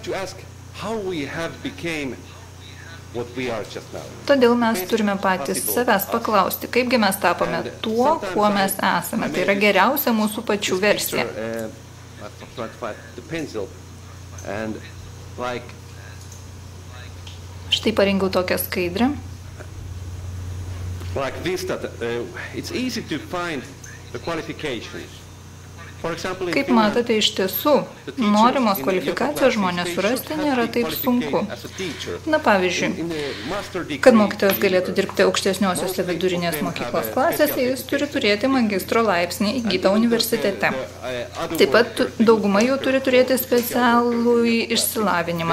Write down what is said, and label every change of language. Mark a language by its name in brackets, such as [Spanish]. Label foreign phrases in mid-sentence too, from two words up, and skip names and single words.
[Lithuanian] Todėl mes turime patys savęs paklausti, kaipgi mes tapome tuo, kuo mes esame. Tai yra geriausia mūsų pačių versija. Štai parengiau tokią skaidrę. [English] Like this, that it's easy to find the qualifications [Lithuanian] Kaip matote, iš tiesų, norimos kvalifikacijos žmonės surasti nėra taip sunku. Na, pavyzdžiui, kad mokytojas galėtų dirbti aukštesniosiuose vidurinės mokyklos klasėse, jis turi turėti magistro laipsnį įgytą universitete. Taip pat dauguma jų turi turėti specialų išsilavinimą.